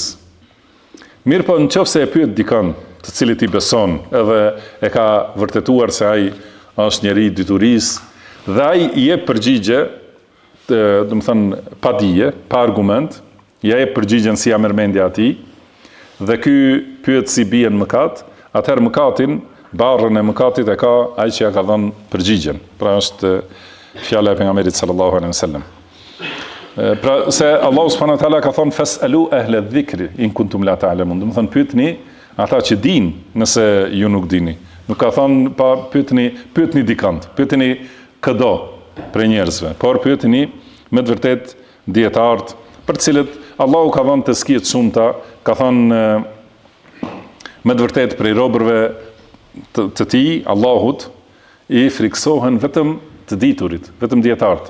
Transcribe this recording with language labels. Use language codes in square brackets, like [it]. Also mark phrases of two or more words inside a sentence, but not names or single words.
[sq] Mirë po nëse e pyet dikën të cilit i beson, edhe e ka vërtetuar se ai është njeri i diturisë, dhe ai i jep përgjigje, do të thënë pa dije, pa argument, ja jep përgjigjen si ja merr mendja atij, dhe ky pyet si bie në mëkat, atëherë mëkatin, barrën e mëkatit e ka ai që ja ka dhënë përgjigjen. Pra është fjala e pejgamberit [ar] صلى الله عليه وسلم. [sq] Pra se Allahu [ar] سبحانه وتعالى [sq] ka thënë [ar] فاسألوا أهل الذكر إن كنتم لا تعلمون. [sq] Do të thënë pyetni ata që dinë nëse ju nuk dini. Nuk ka thënë pa pyetni dikant, pyetni këdo për njerëzve, por pyetni me të vërtet dietarët për të cilët Allahu ka dhënë tezkiye të shumta, ka thënë me të vërtet prej robërve të tij, Allahut, i friksohen vetëm të diturit, vetëm dietarët.